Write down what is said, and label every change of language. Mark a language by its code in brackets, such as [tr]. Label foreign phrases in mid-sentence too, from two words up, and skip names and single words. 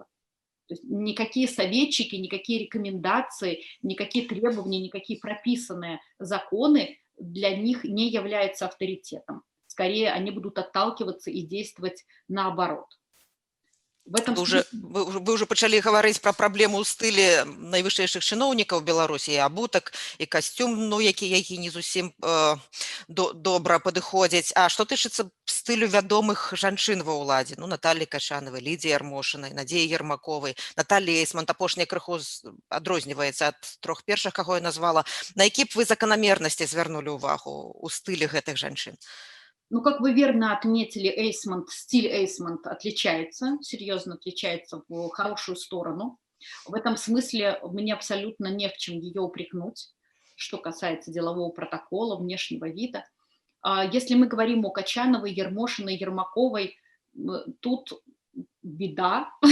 [ru] То есть никакие советчики, никакие рекомендации, никакие требования, никакие прописанные законы для них не являются авторитетом. Скорее, они будут отталкиваться и действовать наоборот. В этом [be] Вы уже пачалі гаварыць пра праблему ў стылі найвышэйшых чыноўнікаў Беларусі, і абутак, і касцюм, ну, які не зусім добра падыходзіць. А што тычыцца стылю вядомых жанчын ва ўладзе, ну, Наталлі Качанавай, Лідзіі Ярмошынай, Надзеі Ермаковай, Наталлі Эйсмант, апошняя крыху адрозніваецца ад трох першых, каго я назвала. На які б вы заканамернасці звярнулі ўвагу ў стылі гэтых жанчын? [ru] Ну, как вы верно отметили, стиль Эйсмонт отличается, серьезно отличается в хорошую сторону. В этом смысле мне абсолютно не в чем ее упрекнуть, что касается делового протокола, внешнего вида. Если мы говорим о Качановой, Ермошиной, Ермаковой, тут беда.